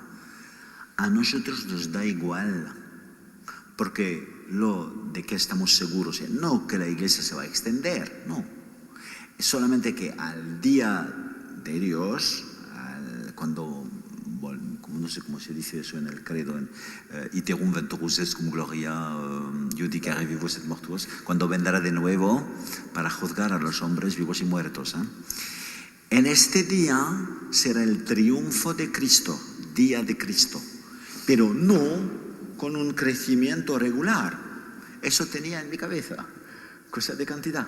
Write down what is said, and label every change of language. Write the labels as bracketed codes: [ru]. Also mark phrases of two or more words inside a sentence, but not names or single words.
[es] A nosotros nos da igual, porque lo de que estamos seguros, no que la Iglesia se va a extender, no. Es solamente que al día de Dios, cuando, no sé cómo se dice eso en el credo, [la] iterum venturus est cum gloria judicare vivos et mortuos, [es] cuando vendrá de nuevo para juzgar a los hombres vivos y muertos. En este día será el triunfo de Cristo, día de Cristo, pero no con un crecimiento regular. Eso tenía en mi cabeza, cosa de cantidad.